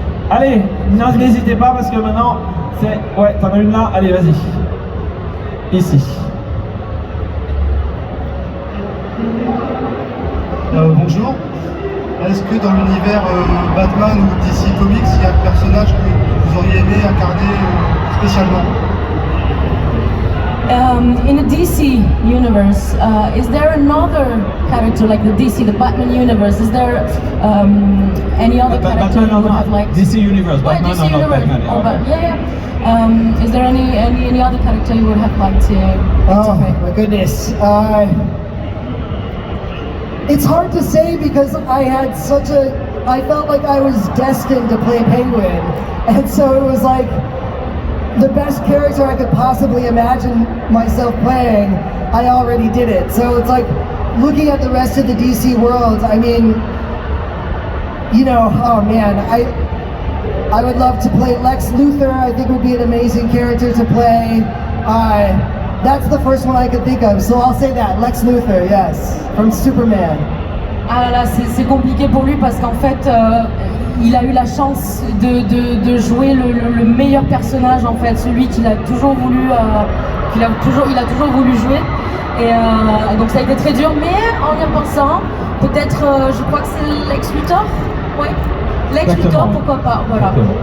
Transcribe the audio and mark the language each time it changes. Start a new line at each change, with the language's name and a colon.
French: Allez, n'hésitez pas parce que maintenant, c'est... Ouais, t'en as une là, allez, vas-y. Ici. Bonjour. Est-ce que dans l'univers Batman ou DC Comics, il y a un personnage que vous auriez aimé incarner spécialement?
English: In the DC universe, is there another character like the Batman universe? Is there any other character you would have liked? DC universe, Batman DC or not universe. Batman. Oh, but yeah. Is there any other character you would have liked to play? My goodness. It's hard to say because I felt like I was destined to play Penguin. And so it was like the best character I could possibly imagine myself playing, I already did it. So it's like looking at the rest of the DC world, I mean, you know, oh man, I would love to play Lex Luthor. I think would be an amazing character to play. That's the first one I could think of, so I'll say that, Lex Luthor, yes, from Superman.
French: Ah là là, c'est compliqué pour lui parce qu'en fait, il a eu la chance de jouer le meilleur personnage en fait, celui qu'il a toujours voulu, il a toujours voulu jouer. Et donc ça a été très dur, mais en y repensant, peut-être, je crois que c'est Lex Luthor, ouais, Lex Luthor, pourquoi pas, voilà.